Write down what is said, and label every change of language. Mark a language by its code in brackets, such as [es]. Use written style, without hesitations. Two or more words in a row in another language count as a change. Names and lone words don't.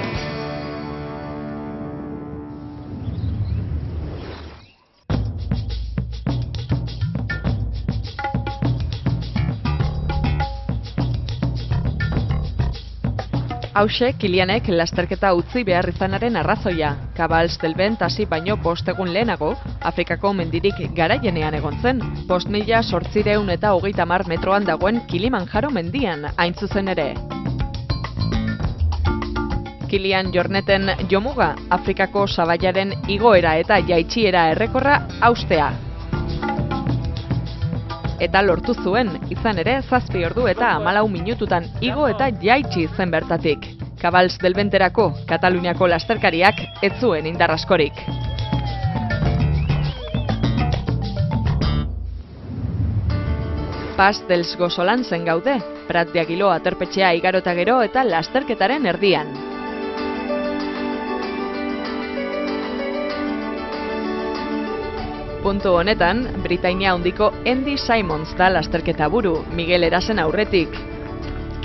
[eu] Hauxe, Kilianek lasterketa utzi behar izanaren arrazoia. Cabals del Vent hasi baino 5 egun lehenago, Afrikako mendirik garaienean egon zen, 5.830 metroan dagoen Kilimanjaro mendian, hain zuzen ere. Kilian Jorneten jomuga, Afrikako sabaiaren igoera eta jaitsiera errekorra haustea. Eta lortu zuen, izan ere 7 ordu eta 14 minututan igo eta jaitsi zen bertatik. Cabals del Venterako, Kataluniako lasterkariak ez zuen indar askorik. Pas dels Gozolantzen gaude, Prat de Aguiló aterpetxea igarota gero eta lasterketaren erdian. Puntu honetan, Britainia handiko Andy Simons da lasterketa buru, Miguel Herasen aurretik.